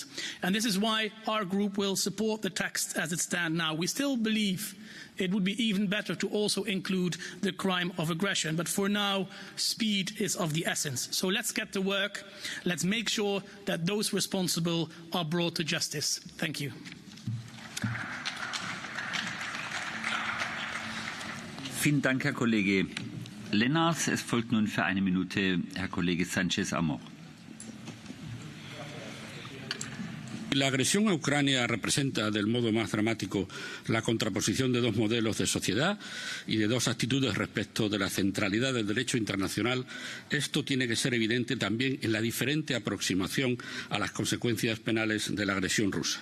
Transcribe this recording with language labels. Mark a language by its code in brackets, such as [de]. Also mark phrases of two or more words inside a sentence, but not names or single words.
[en] And this is why our group will support the text as it stands now. We still believe it would be even better to also include the crime of aggression. But for now, speed is of the essence. So let's get to work. Let's make sure that those responsible are brought to justice. Thank you. [de] Vielen Dank, Herr Kollege Lennars. Es folgt nun für 1 Minute Herr Kollege Sánchez Amor. [es] La agresión a Ucrania representa del modo más dramático la contraposición de 2 modelos de sociedad y de 2 actitudes respecto de la centralidad del derecho internacional. Esto tiene que ser evidente también en la diferente aproximación a las consecuencias penales de la agresión rusa.